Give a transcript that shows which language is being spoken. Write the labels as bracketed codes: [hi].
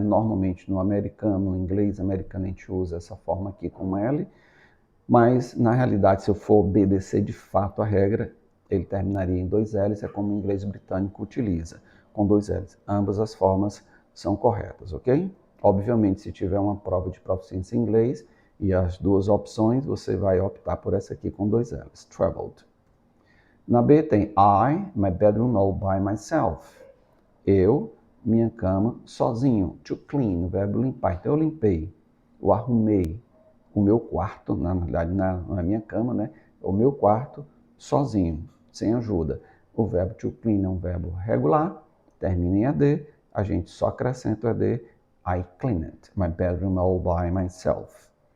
[pt] Normalmente no americano, no inglês americano, a gente usa essa forma aqui com L, mas na realidade, se eu for obedecer de fato a regra, ele terminaria em dois L's, é como o inglês britânico utiliza, com dois L's. Ambas as formas são corretas, ok? Obviamente, se tiver uma prova de proficiência em inglês e as duas opções, você vai optar por essa aqui com dois L's, traveled. Na B tem [en] my bedroom all by myself. [pt] Eu, minha cama, sozinho. To clean, o verbo limpar. Então eu limpei, eu arrumei o meu quarto, na verdade, na minha cama, né? O meu quarto sozinho, sem ajuda. O verbo to clean é um verbo regular, termina em AD, a gente só acrescenta o AD, [en] I cleaned my bedroom all by myself.